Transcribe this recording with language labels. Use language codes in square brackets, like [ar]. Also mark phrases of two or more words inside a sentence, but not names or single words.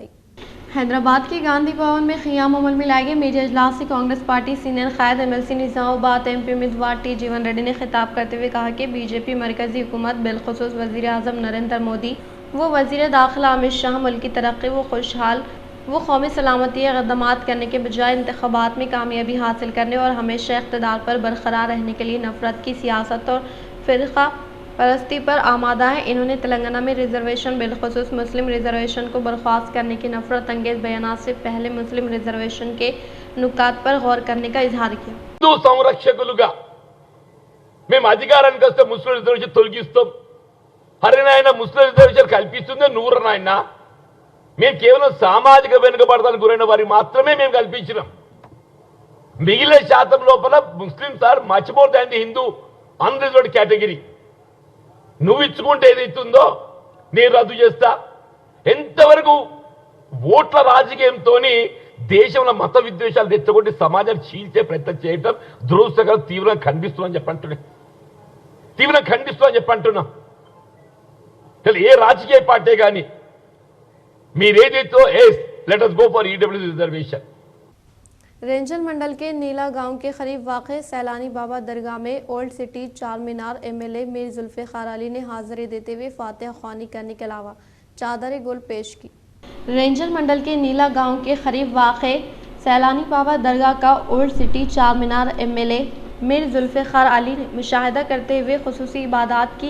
[ur] حیدرآباد کے گاندھی بھون میں قیام عمل میں لائے گئے میڈیا اجلاس سے کانگریس پارٹی سینئر قائد MLC نظام آباد MP امیدوار T جیون ریڈی نے خطاب کرتے ہوئے کہا کہ BJP مرکزی حکومت بالخصوص وزیر اعظم نریندر مودی و وزیر داخلہ امت شاہ ملک کی ترقی و خوشحال وہ قومی سلامتی اقدامات کرنے کے بجائے انتخابات میں کامیابی حاصل کرنے اور ہمیشہ اقتدار پر برقرار رہنے کے لیے نفرت کی سیاست اور فرقہ پرستی پر آمادہ ہے۔ انہوں نے تلنگانہ میں ریزرویشن بالخصوص مسلم ریزرویشن کو برخاست کرنے کے نفرت انگیز بیانات سے پہلے مسلم ریزرویشن کے نکات پر غور کرنے کا اظہار کیا۔ [te] హిందూ సంరక్షకులుగా మేము అధికారానికి వస్తే ముస్లిం రిజర్వేషన్ తొలగిస్తాం. హరి నాయన ముస్లిం రిజర్వేషన్ కల్పిస్తుందే నూరు నాయన. మేము కేవలం సామాజిక వెనుకబడతానికి గురైన వారికి మాత్రమే మేము కల్పించినాం. [en] మిగిలిన శాతం లోపల Muslims are much more than the Hindu unreserved category. [te] నువ్వు ఇచ్చుకుంటే ఏదైతుందో నేను రద్దు చేస్తా. ఎంతవరకు ఓట్ల రాజకీయంతోని దేశంలో మత విద్వేషాలు తెచ్చగొట్టి సమాజాన్ని చీల్చే ప్రయత్నం చేయటం దురదృష్టకరం. తీవ్రంగా ఖండిస్తున్నాం చెప్పంటున్నాం. ఏ రాజకీయ పార్టీ కానీ మీరేదైతే [en] let us go for EWS reservation. [ur] رینجل منڈل کے نیلا گاؤں کے قریب واقع سیلانی بابا درگاہ میں [en] Old City [ur] چار مینار MLA میر ذوالفقار علی نے حاضری دیتے ہوئے فاتحہ خوانی کرنے کے علاوہ چادر گل پیش کی. رینجل منڈل کے نیلا گاؤں کے قریب واقع سیلانی بابا درگاہ کا [en] Old City [ur] چار مینار MLA میر ذوالفقار علی نے مشاہدہ کرتے ہوئے خصوصی عبادت کی.